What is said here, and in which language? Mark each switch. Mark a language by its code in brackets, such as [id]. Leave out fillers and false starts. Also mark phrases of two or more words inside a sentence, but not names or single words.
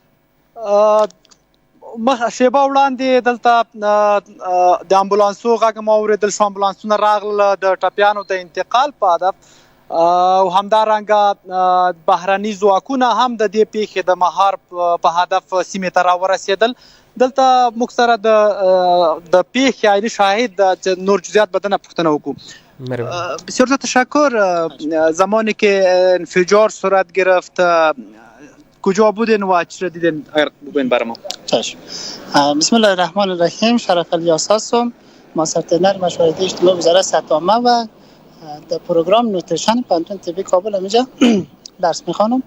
[ps] شیبه وړاندې دلته د امبولانسو غږ مو اورېدل شو، امبولانسونه راغله د ټپیانو د انتقال په هدف او همدارنګه بهرني ځواکونه هم د دې پیښې د مهار په هدف سیمې ته راورسېدل. دلته موږ سره د پیښې عیني شاهد نور جزئیات بدن پوښتنه وکړو. [fa] بسیار تشکر. زمانی که انفجار صورت گرفت کجا بودین و چی را دیدین اگر بگوین برای ما؟ [ar] چشم. بسم الله الرحمن الرحیم. [fa] شرف الیاس هستم، ماسرتنر مشاورتی اجتماعی وزارت صحت عامه و در پروگرام نوتریشن پوهنتون طبی کابل اینجا درس میخوانم.